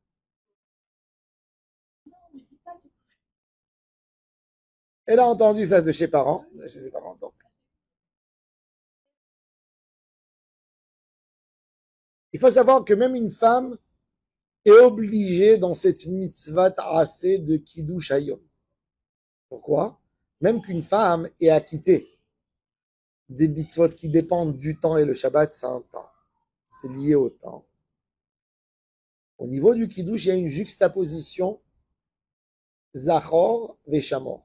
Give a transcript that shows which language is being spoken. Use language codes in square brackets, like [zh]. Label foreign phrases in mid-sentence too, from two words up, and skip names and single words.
[fr] Elle a entendu ça de chez ses parents, donc. Il faut savoir que même une femme est obligée dans cette [he] מצוות עשה [fr] de [he] קידוש היום. [fr] Pourquoi? Même qu'une femme est acquittée des mitzvot qui dépendent du temps et le Shabbat, c'est un temps. C'est lié au temps. Au niveau du Kiddush, il y a une juxtaposition [he] זכור ושמור.